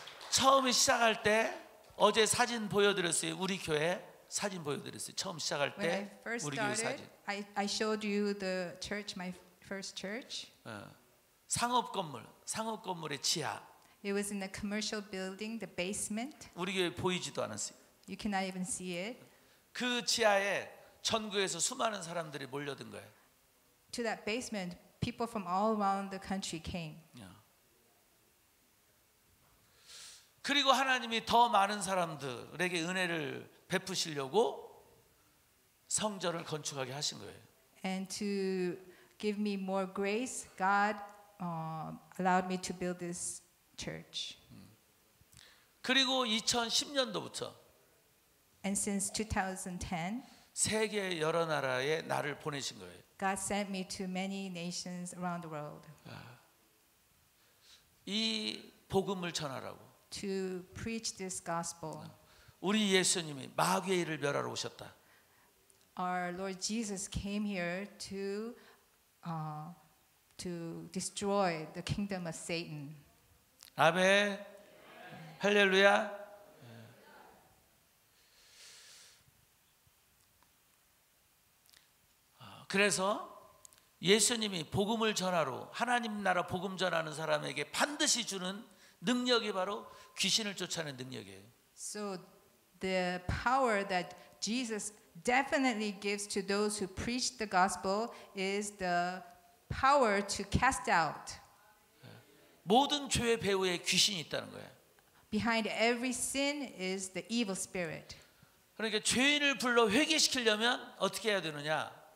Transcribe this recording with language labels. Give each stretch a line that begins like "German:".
Korean: 처음 시작할 때 어제 사진 보여드렸어요. 우리 교회 사진 보여드렸어요. 처음 시작할
English: When I
Korean: 때
English: first
Korean: 우리 교회
English: started,
Korean: 사진.
English: I showed you the church, my first church.
Korean: 상업 건물의 지하.
English: It was in a commercial building, the basement.
Korean: 우리 교회 보이지도 않았어요.
English: You cannot even see it.
Korean: 그 지하에 전국에서 수많은 사람들이 몰려든 거예요.
English: To that basement, people from all around the country came.
Korean: 그리고 하나님이 더 많은 사람들에게 은혜를 베푸시려고 성전을 건축하게 하신 거예요.
English: And to give me more grace, God allowed me to build this church.
Korean: 그리고 2010년도부터
English: And since 2010,
Korean: 세계 여러 나라에 나를 보내신 거예요.
English: God sent me to many nations around the world
Korean: 이 복음을 전하라고.
English: to preach this gospel.
Korean: 우리 예수님이 마귀의 일을 멸하러 오셨다.
English: Our Lord Jesus came here to destroy the kingdom of Satan.
Korean: 아멘. 할렐루야. 그래서 예수님이 복음을 전하러 하나님 나라 복음 전하는 사람에게 반드시 주는 능력이 바로 귀신을 쫓아내는 능력이에요.
English: So the power that Jesus definitely gives to those who preach the gospel is the power to cast out.
Korean: 모든 죄의 배후에 귀신이 있다는 거예요.
English: Behind every sin is the evil spirit.
Korean: 그러니까 죄인을 불러 회개시키려면 어떻게 해야 되느냐?